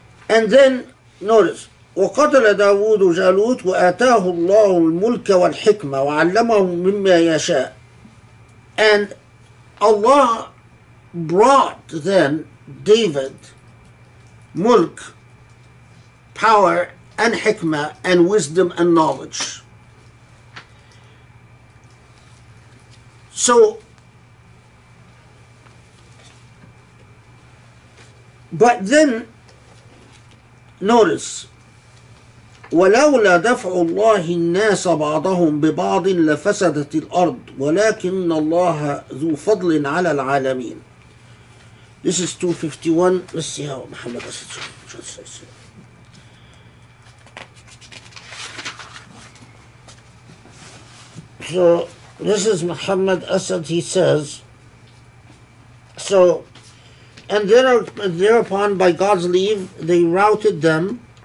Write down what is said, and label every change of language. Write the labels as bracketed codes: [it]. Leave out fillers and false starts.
[en] And then notice [ar] وقتل داود جالوت وآتاه الله الملك والحكمة وعلمه مما يشاء. [en] And Allah brought then David mulk, power and hikmah and wisdom and knowledge. So, but then notice [ar] ولولا دفع الله الناس بعضهم ببعض لفسدت الأرض ولكن الله ذو فضل على العالمين. [en] This is 251. Let's see how Muhammad translates it. So this is Muhammad Asad. He says, so, and thereupon by God's leave they routed them.